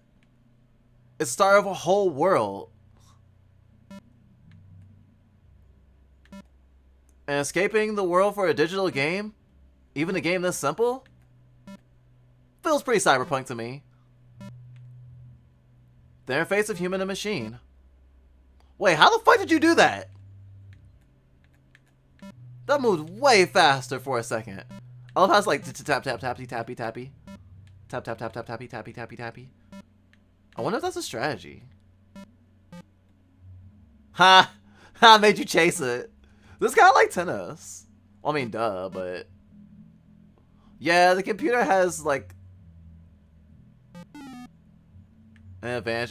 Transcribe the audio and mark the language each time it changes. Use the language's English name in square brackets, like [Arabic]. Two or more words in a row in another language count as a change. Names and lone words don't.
[English] It's the start of a whole world. And escaping the world for a digital game, even a game this simple, feels pretty cyberpunk to me. The interface of human and machine. Wait, how the fuck did you do that? That moved way faster for a second. I love how it's like tap tap tappy tappy tappy. Tap tap tap tap tappy tappy tappy tappy. I wonder if that's a strategy. Ha! Ha! Made you chase it. This is kind of like tennis. Well, I mean, duh, but yeah, the computer has like an advantage.